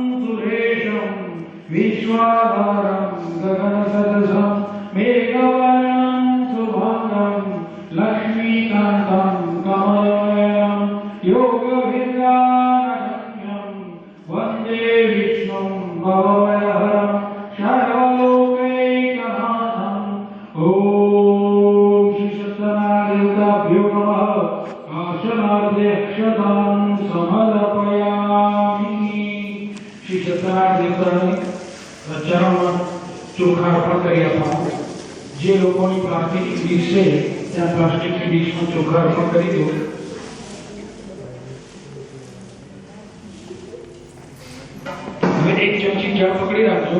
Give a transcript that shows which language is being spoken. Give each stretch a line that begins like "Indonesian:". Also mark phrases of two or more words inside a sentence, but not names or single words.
Sanskrit: सुरेशं विश्वाधारं गगनसदृशं मेघवर्णं शुभांगं लक्ष्मीकान्तं कमलनयनं योगविद्यानगम्यं वन्दे विष्णुं भवभयहरं सर्वलोकैकनाथं. आशनार्ध्यक्षतां समर्पयामि.
Gujarati: श्री सत्यनारायण देवताને ચરણમાં ચોખા અર્પણ કરી આપવાનું. જે લોકોની પ્લાસ્ટિકની ડીશ છે ત્યાં પ્લાસ્ટિકની ડીશમાં ચોખા અર્પણ કરી દો. હવે એક ચમચી જળ પકડી રાખજો.